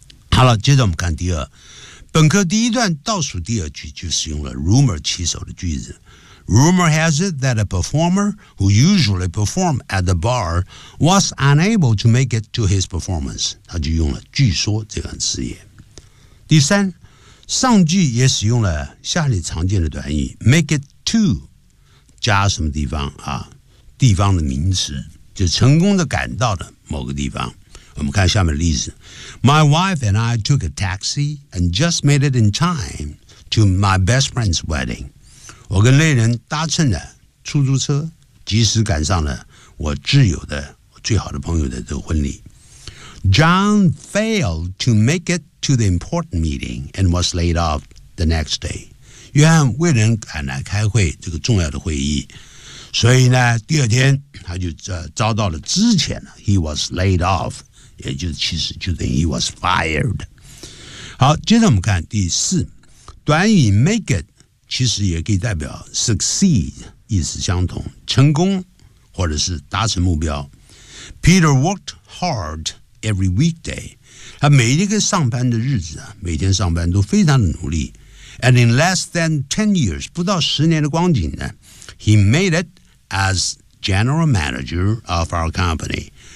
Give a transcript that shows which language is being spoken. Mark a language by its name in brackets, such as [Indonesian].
[Chinese] 好了，接着我们看第二，本课第一段倒数第二句就是用了 rumor 起手的句子。 [English] Rumor has it that a performer who usually performs at the bar was unable to make it to his performance。 [Chinese] 他就用了据说这个词语。第三，上句也使用了下列常见的短语 make it to， 加什么地方啊？地方的名词。就成功的赶到了某个地方。我们看下面的例子。 [English] My wife and I took a taxi and just made it in time to my best friend's wedding. [Chinese] 我跟恋人搭乘了出租车及时赶上了我挚友的最好的朋友的这个婚礼。 [English] John failed to make it to the important meeting and was laid off the next day. [Chinese] 约翰未能赶来开会这个重要的会议。所以呢第二天他就遭到了之前 [English] He was laid off [Chinese] 也就是其实就等于 [English] He was fired [Chinese] 好接着我们看第四短语 make it 其实也可以代表 succeed 意思相同成功或者是达成目标 [English] Peter worked hard every weekday [Chinese] 他每一个上班的日子每天上班都非常的努力 [English] And in less than 10 years [Chinese] 不到十年的光景呢 [English] He made it as general manager of our company.